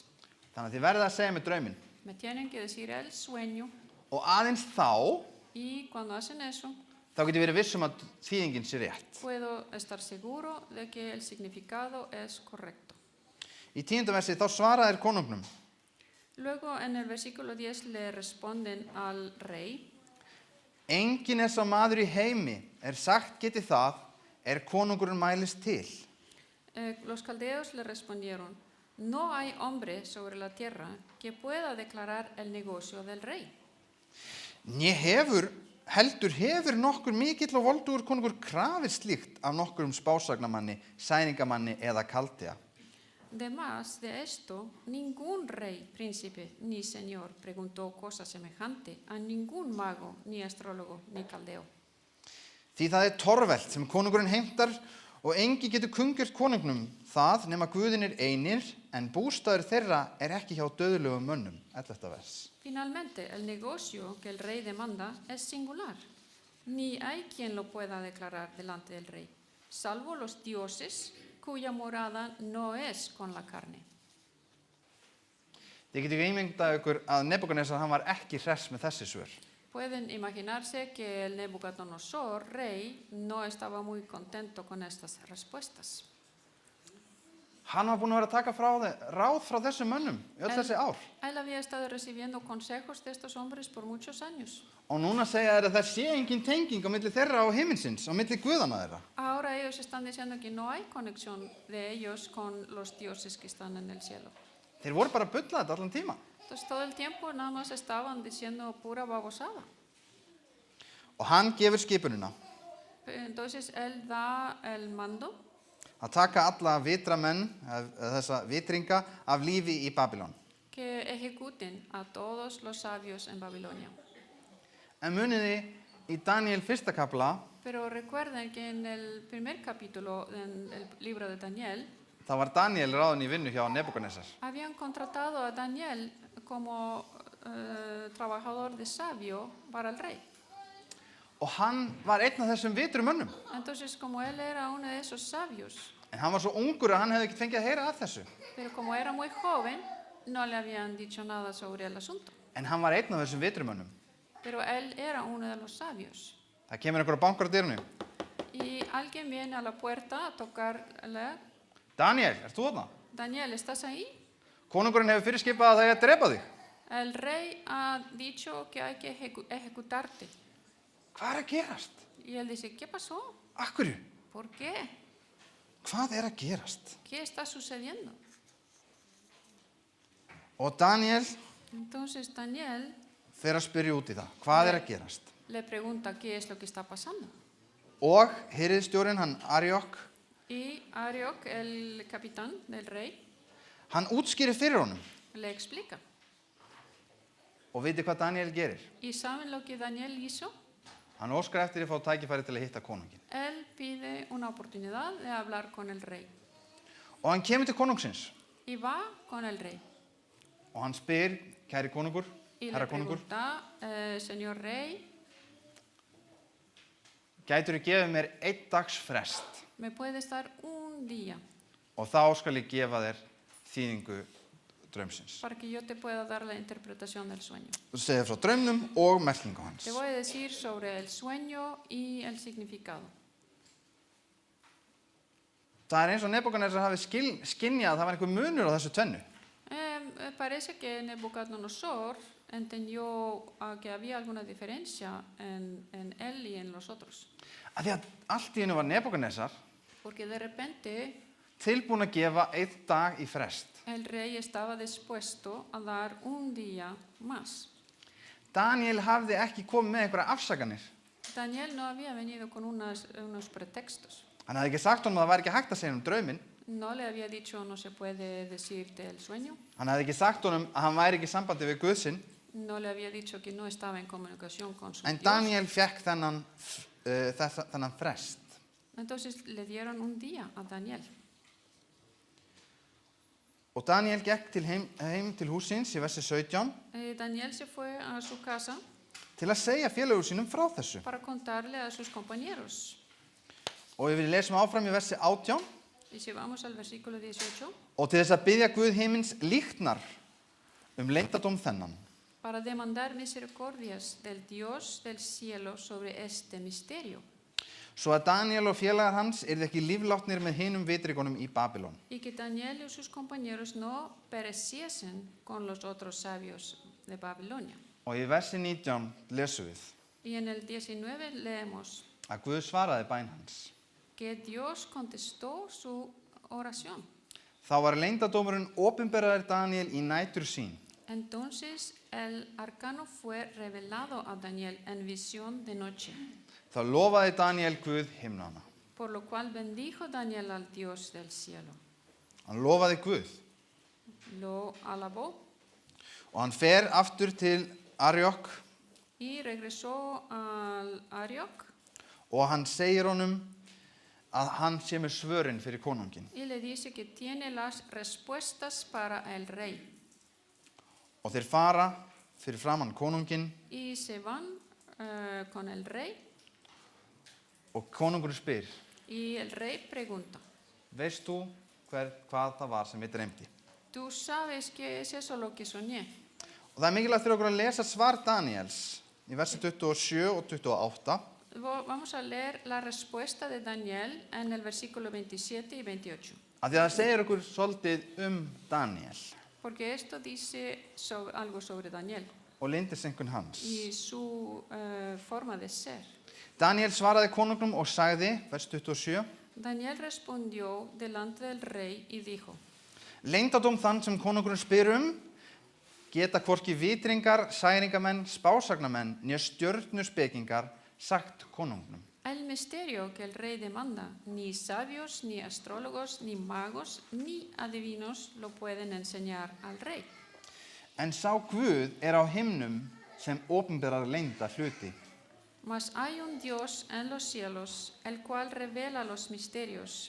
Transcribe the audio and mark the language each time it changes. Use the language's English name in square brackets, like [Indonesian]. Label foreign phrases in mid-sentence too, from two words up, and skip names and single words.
[Icelandic] Þannig að þið verðið að segja mér drauminn. [Spanish] Me tienen que decir el sueño [Icelandic] Og aðeins þá [Spanish] y cuando hacen eso, [Icelandic] get ég verið viss að þýðingin sé rétt. [Spanish] puedo estar seguro de que el significado es correcto. [Icelandic] Í 10. versi þá svara þeir konungnum. [Spanish] Luego en el versículo 10 le responden al rey. [Icelandic] Enginn sá maður í heimi sagt geti það konungurinn mælist til. [Spanish] Los caldeos le respondieron, no hay hombre sobre la tierra que pueda declarar el negocio del rey. [Icelandic] Né heldur hefur nokkur mikill og voldugur konungur krafið slíkt af nokkurum spásagnamanni, sæningamanni eða kaldea. [Spanish] Además de esto, ningún rey, príncipe ni señor preguntó cosa semejante a ningún mago, ni astrólogo, ni caldeo. [Icelandic] Því það torvelt sem konungurinn heimtar Og engi getur kungjört konungnum það nema guðinir einir, en bústaður þeirra ekki hjá döðlegum mönnum. 11. vers. [Spanish] Finalmente, el negocio que el rey demanda es singular. Ni hay quien lo pueda declarar delante del rey, salvo los dioses cuya morada no es con la carne. [Icelandic] Þið getur ímyndað ykkur að Nebúkadnesar hann var ekki hress með þessi svör. [Spanish] Pueden imaginarse que el Nabucodonosor, rey, no estaba muy contento con estas respuestas. [Icelandic] Hann var búinn að vera að taka ráð frá þessum mönnum í öll þessi ár. [Spanish] Él había estado recibiendo consejos de estos hombres por muchos años. [Icelandic] Og núna segja þeir að það sé engin tenging á milli þeirra og himinsins, á milli guðana þeirra. [Spanish] Ahora ellos están diciendo que no hay conexión de ellos con los dioses que están en el cielo. [Icelandic] Þeir voru bara að bulla þetta allan tíma. [Spanish] Entonces todo el tiempo nada más estaban diciendo pura babosada. [Icelandic] Og hann gefur skipunina [Spanish] Entonces él da el mando [Icelandic] að taka alla vitramenn, þessa vitringa, af lífi í Babylon. [Spanish] que ejecuten a todos los sabios en Babilonia. [Icelandic] En muniði í Daniel 1. kafla, [Spanish] Pero recuerden que en el primer capítulo del libro de Daniel [Icelandic] þá var Daniel ráðinn í vinnu hjá Nebúkadnesar. [Spanish] habían contratado a Daniel como trabajador de sabio para el rey. [Icelandic] Og hann var einn af þessum vitrumönnum. [Spanish] Entonces, como él era uno de esos sabios, [Icelandic] En hann var svo ungur að hann hefði ekki fengið að heyra af þessu. [Spanish] pero como era muy joven, no le habían dicho nada sobre el asunto. [Icelandic] En hann var einn af þessum vitrumönnum. [Spanish] Pero él era uno de los sabios. [Icelandic] Það kemur einhver að bankar á dyrunum. [Spanish] Y alguien viene a la puerta a tocarle. [Icelandic] Daniel, ert þú þarna? [Spanish] Daniel, ¿estás ahí? [Icelandic] Konungurinn hefur fyrirskipað að það að drepa þig. [Spanish] El rey ha dicho que hay que ejecutarte. [Icelandic] Hvað að gerast? [Spanish] Y él dice, ¿qué pasó? [Icelandic] Akkurju? [Spanish] ¿Por qué? [Icelandic] Hvað að gerast? [Spanish] ¿Qué está sucediendo? [Icelandic] Og Daniel [Spanish] Entonces Daniel [Icelandic] fer að spyrja út í það. Hvað að gerast? [Spanish] le pregunta qué es lo que está pasando. [Icelandic] Og hirðstjórinn, hann Arjok, [Spanish] Y Arioc, el capitán del rey, [Icelandic] hann útskýrir fyrir honum. [Spanish] le explica. [Icelandic] Og viti hvað Daniel gerir? [Spanish] ¿Y saben lo que Daniel hizo? [Icelandic] Hann óskar eftir að fá tækifæri til að hitta konunginn. [Spanish] Él pide una oportunidad de hablar con el rey. [Icelandic] Og hann kemur til konungsins. [Spanish] Y va con el rey. [Icelandic] Og hann spyr, kæri konungur, [Spanish] Y [Icelandic] herra [Spanish] le [Icelandic] konungur, [Spanish] pregunta, señor rey, [Icelandic] gætur þú gefið mér 1 dags frest [Spanish] ¿me puedes dar un día [Icelandic] og þá skal ég gefa þér þýðingu draumsins. [Spanish] para que yo te pueda dar la interpretación del sueño? [Icelandic] Þú segir frá draumnum og merkingu hans. [Spanish] Te voy a decir sobre el sueño y el significado. [Icelandic] Það eins og Nebúkadnesar hafi skynjað að það var einhver munur á þessu tvennu. [Spanish] Parece que Nabucodonosor entendió que había alguna diferencia en él y en los otros. [Icelandic] Af því að allt í einu var Nebúkadnesar [Spanish] Porque de repente [Icelandic] tilbúin að gefa 1 dag í frest. [Spanish] el rey estaba dispuesto a dar un día más. [Icelandic] Daniel hafði ekki komið með einhverja afsakanir. [Spanish] Daniel no había venido con unos pretextos. [Icelandic] Hann hafði ekki sagt honum að það væri ekki hægt að segja drauminn. [Spanish] No le había dicho no se puede decirte el sueño. [Icelandic] Hann hafði ekki sagt honum að hann væri ekki í sambandi við Guð sinn. [Spanish] No le había dicho que no estaba en comunicación con su [Icelandic] En [Spanish] Dios. [Icelandic] Daniel fékk þennan frest. [Spanish] Entonces le dieron un día a Daniel. [Icelandic] Og Daniel gekk heim til húsins í versi 17 [Spanish] Daniel se fue a su casa [Icelandic] til að segja félögur sínum frá þessu. [Spanish] para contarle a sus compañeros. [Icelandic] Og við lesum áfram í versi 18. [Spanish] Y si vamos al versículo 18, [Icelandic] Og til þess að biðja Guð himins líknar leyndardóm þennan. [Spanish] para demandar misericordias del Dios del cielo sobre este misterio, [Icelandic] Svo að Daniel og félagar hans yrðu ekki líflátnir með hinum vitrigunum í Babylon. [Spanish] y que Daniel y sus compañeros no pereciesen con los otros sabios de Babilonia. [Icelandic] Og í versi 19 lesum við [Spanish] Y en el 19 leemos [Icelandic] að Guð svaraði bæn hans. [Spanish] que Dios contestó su oración. [Icelandic] Þá var leyndardómurinn opinberaður Daniel í nætur sín. [Spanish] Entonces el arcano fue revelado a Daniel en visión de noche, [Icelandic] Þá lofaði Daniel Guð himnana. [Spanish] por lo cual bendijo Daniel al Dios del cielo. [Icelandic] Hann lofaði Guð. [Spanish] Lo alabó [Icelandic] Og hann fer aftur til Arjok [Spanish] y regresó al Arioc [Icelandic] og hann segir honum að hann sé með svörin fyrir konungin. [Spanish] y le dice que tiene las respuestas para el rey. [Icelandic] Og þeir fara fyrir framann konungin [Spanish] Y se van con el rey [Icelandic] og konungur spyr, [Spanish] y el rey pregunta, [Icelandic] veist þú hvað það var sem ég dreymdi? [Spanish] ¿tú sabes qué es eso lo que soñé? [Icelandic] Og það mikilvægt fyrir okkur að lesa svar Daniels í versi 27 og 28. [Spanish] Vamos a leer la respuesta de Daniel en el versículo 27 y 28. [Icelandic] Af því að það segir okkur svolítið Daniel [Spanish] Porque esto dice algo sobre Daniel [Icelandic] og leyndiseinkunn hans. [Spanish] y su forma de ser. [Icelandic] Daniel svaraði konungnum og sagði, vers 27, [Spanish] Daniel respondió delante del rey y dijo, [Icelandic] leyndardóm þann sem konungurinn spyr geta hvorki vitringar, særingamenn, spásagnamenn, né stjörnuspekingar sagt konungnum. [Spanish] el misterio que el rey demanda, ni sabios, ni astrólogos, ni magos, ni adivinos lo pueden enseñar al rey. [Icelandic] En sá Guð á himnum sem opinberar leynda hluti. [Spanish] Mas hay un Dios en los cielos, el cual revela los misterios.